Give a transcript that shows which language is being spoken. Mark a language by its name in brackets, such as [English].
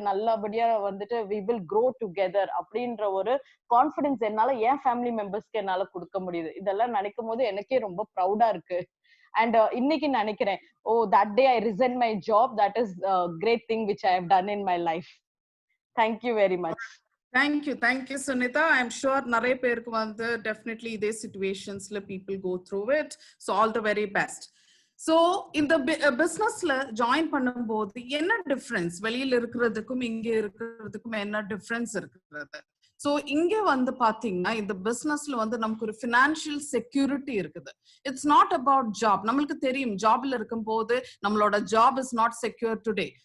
[Tamil] நல்லபடியா வந்துட்டு [English] we will grow together [Tamil] அப்படின்ற ஒரு கான்ஃபிடன்ஸ் என்னால என் ஃபேமிலி மெம்பர்ஸ்க்கு என்னால குடுக்க முடியுது. இதெல்லாம் நினைக்கும் போது எனக்கே ரொம்ப ப்ரௌடா இருக்கு. அண்ட் இன்னைக்கு நினைக்கிறேன், [English] Oh that day I resign my job, that is great thing which I have done in my life. Thank you very much. Thank you, Sunita. I'm sure [Tamil] நிறைய பேருக்கு வந்து [English] definitely இதே situationsல people go through it. So all the very best. [Tamil] So இந்த பிசினஸ்ல join பண்ணும்போது என்ன difference, வெளியில இருக்கிறதுக்கும் இங்க இருக்கிறதுக்கும் என்ன டிஃபரன்ஸ் இருக்கிறது? சோ இங்க வந்து பாத்தீங்கன்னா இந்த பிசினஸ்ல வந்து நமக்கு ஒரு பினான்சியல் செக்யூரிட்டி இருக்குது. [English] It's not about job. [Tamil] நம்மளுக்கு தெரியும் ஜாப்ல இருக்கும் போது நம்மளோட [English] Job is not secure today.